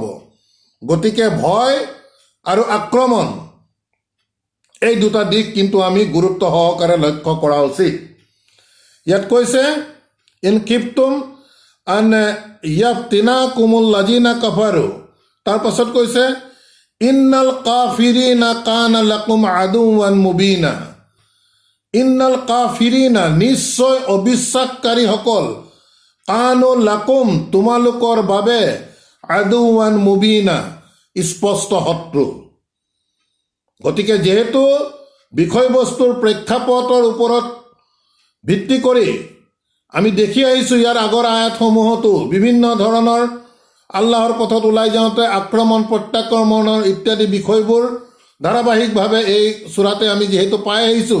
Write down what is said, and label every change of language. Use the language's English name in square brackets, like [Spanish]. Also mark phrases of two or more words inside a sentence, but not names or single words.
[Assamese] গতিকে ভয় আৰু আক্ৰমণ, এই দুটা দিশ কিন্তু আমি গুৰুত্ব সহকাৰে লক্ষ্য কৰা উচিত। ইয়াত কৈছে [Arabic] إن خفتم أن يفتنكم الذين كفروا, [Assamese] তাৰ পাছত কৈছে [Arabic] إن الكافرين كان لكم عدوا مبينا, إن الكافرين, [Assamese] নিশ্চয় অবিশ্বাসকাৰীসকল, [Arabic] كانوا لكم, [Assamese] তোমালোকৰ বাবে, [Arabic] عدوا مبينا, [Assamese] স্পষ্ট শত্ৰু। গতিকে যিহেতু বিষয়বস্তুৰ প্ৰেক্ষাপটৰ ওপৰত ভিত্তি কৰি আমি দেখি আহিছোঁ, ইয়াৰ আগৰ আয়াতসমূহতো বিভিন্ন ধৰণৰ আল্লাহৰ পথত ওলাই যাওঁতে আক্ৰমণ, প্ৰত্যাক্ৰমণৰ ইত্যাদি বিষয়বোৰ ধাৰাবাহিকভাৱে এই চূৰাতে আমি যিহেতু পাই আহিছোঁ।